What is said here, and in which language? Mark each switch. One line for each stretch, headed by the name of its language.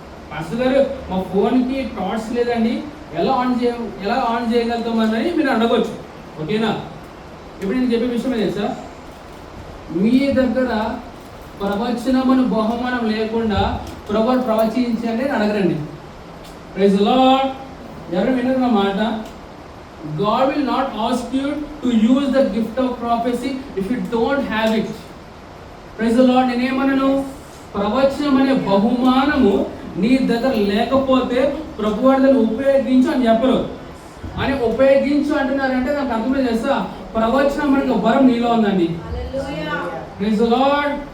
Telugu: Pastor గారు, మా ఫోన్కి టార్చ్ లేదండి, ఎలా ఆన్ చేయగలుగుతామని మీరు అడగవచ్చు. ఓకేనా? ఇప్పుడు నేను చెప్పే విషయం తెలుసా, మీ దగ్గర ప్రవచనమును బహుమానం లేకుండా ప్రభు ప్రవచించండి అని అడగరండి.
English: Praise the Lord.
Telugu: ఎవరు వినరు నా మాట?
English: God will not ask you to use the gift of prophecy if you don't have it. Praise the Lord.
Telugu: నేనేమన్నాను, ప్రవచనం అనే బహుమానము నీ దగ్గర లేకపోతే ప్రభువారు దాన్ని ఉపయోగించు అని చెప్పరు. అని ఉపయోగించు అంటున్నారంటే నాకు అర్థమే చేస్తా, ప్రవచనం అనే వరం నీలో ఉందండి.
English: Praise the Lord.